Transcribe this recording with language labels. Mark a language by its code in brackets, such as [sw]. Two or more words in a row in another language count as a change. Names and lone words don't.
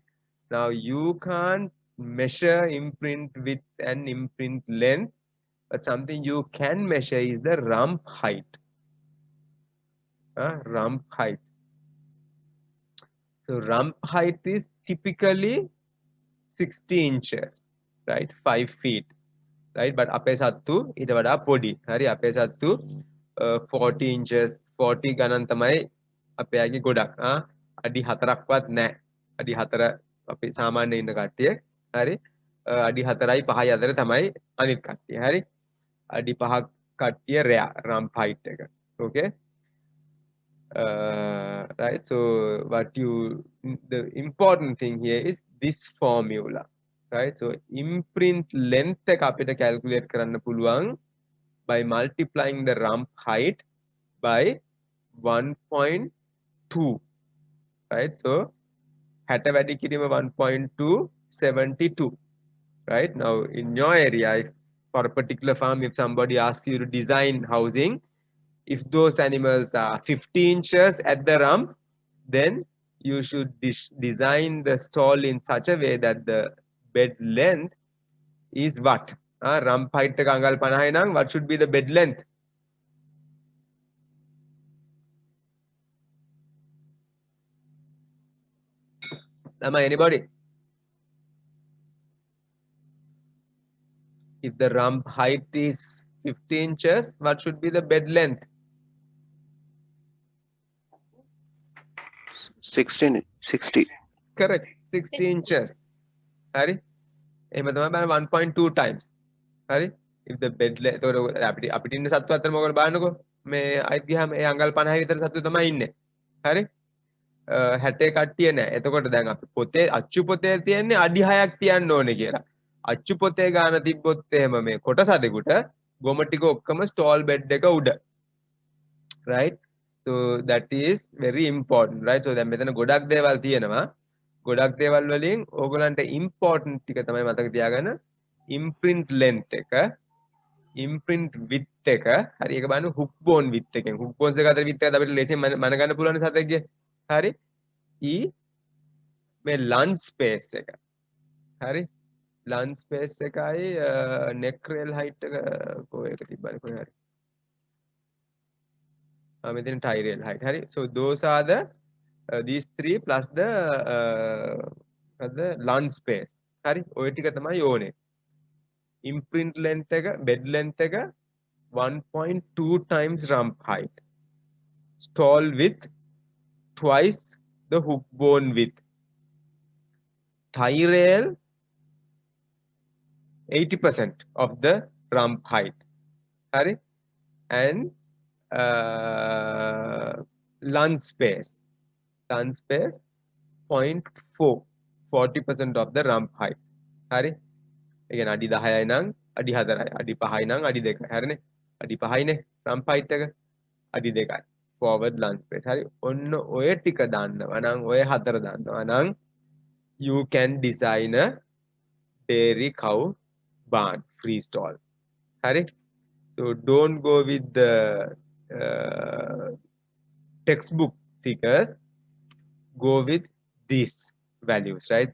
[en] Now you can't measure imprint width and imprint length, but something you can measure is the rump height. Rump height. So rump height is typically 60 inches, right? 5 feet, right? But [si] අපේ සත්තු ඊට වඩා පොඩි. හරි අපේ සත්තු 40 inches 40 ගණන් තමයි අපේ අයගේ ගොඩක්. අඩි 4ක්වත් නැහැ. අඩි 4 අපි සාමාන්‍යයෙන් ඉන්න කට්ටිය. හරි අඩි 4යි 5යි අතර තමයි අනිත් කට්ටිය. හරි අඩි 5ක් කට්ටිය [en] rump height [si] එක. [en] Okay. Right, so the important thing here is this formula, right? So imprint length [si] එක අපිට calculate කරන්න පුළුවන් [en] by multiplying the rump height by 1.2, right? [si] So 60 වැඩි කිරීම 1.2 72, [en] right? Now in your area, for a particular farm, if somebody asks you to design housing, if those animals are 50 inches at the rump, then you should design the stall in such a way that the bed length is what? Rump height [si] එක අඟල් 50 නම් [en] what should be the bed length? Anybody? If the rump height is 50 inches, what should be the bed length? 60. Correct, 60 inches. [si] Hari? එහෙම තමයි බලන්න 1.2 times. හරි? [en] If the bed length [si] අපිට ඉන්න සත්තු අතර මොකද බලන්නකෝ. මේ අයිත් ගියාම ඒ අඟල් 50 විතර සත්තු තමයි ඉන්නේ. හරි? 60 කට්ටිය නෑ. එතකොට දැන් අපි පොතේ අච්චු පොතේ තියෙන්නේ අඩි 6ක් තියන්න ඕනේ කියලා. අච්චු පොතේ ගාන තිබ්බොත් එහෙම මේ කොටස දෙකට ගොම ටික ඔක්කොම ස්ටෝල් බෙඩ් එක උඩ. [en] Right? So that is very important, right? [si] So දැන් මෙතන ගොඩක් දේවල් තියෙනවා. ගොඩක් දේවල් වලින් ඕගලන්ට important ටික තමයි මතක තියාගන්න. [en] Imprint length [si] එක, [en] imprint width [si] එක, හරි ඒක බලන්න [en] hook bone width [si] එකෙන්. [en] hook bones [si] එක අතර width එක අපිට ලේසියෙන් මන ගන්න පුළුවන් සතෙක්ගේ. හරි? මේ [en] lunge space [si] එක. හරි? [en] lunge space [si] එකයි [en] neck rail height [si] එක කොහෙද තිබ්බනේ කොහේ හරි. [en] Within tie rail height. Hari? So those are the these three plus the lunge space. [si] Hari? ඔය ටික තමයි ඕනේ. [en] Imprint length එක, bed length එක 1.2 times rump height. Stall width twice the hook bone width. Tie rail 80% of the rump height. Hari? And lunge space 0.4 40% of the rump height. [si] හරි ඒ කියන්නේ අඩි 10යි නම් අඩි 4යි අඩි 5යි නම් අඩි 2යි හරිනේ අඩි 5යිනේ [en] rump height [si] එක අඩි 2යි [en] forward lunge space. [si] හරි ඔන්න ඔය ටික දන්නවා නම් ඔය හතර දන්නවා නම් [en] you can design a dairy cow barn free stall. හරි so don't go with the textbook figures, go with these values, right?